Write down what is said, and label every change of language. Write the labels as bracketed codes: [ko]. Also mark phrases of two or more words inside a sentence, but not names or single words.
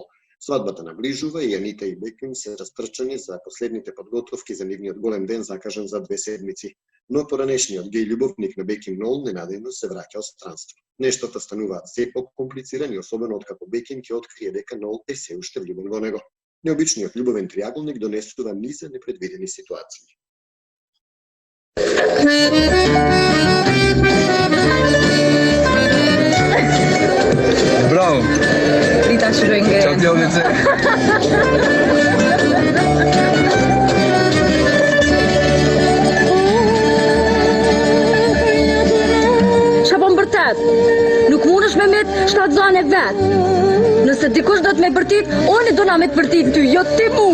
[mk] Свадбата наближува и Анита и Беким се растрчани за последните подготовки за нивниот голем ден закажан за 2 седмици. Но поранешниот геј љубовник на Беким Нол ненадејно се враќа од странство. Нештата стануваат се по-комплицирани, особено откако Беким ќе открие дека Нол е се уште влюбен во него. Необичниот љубовен триаголник донесува низ непредвидени ситуации. [it] Bravo! Ritaci lo inglese. Ciao Claudia. [sq] Çfarë bërtet? Nuk mundesh me met 7 zane vet. Nëse dikush do të më bërtit, unë do na me të bërtit ty, jo ti mu.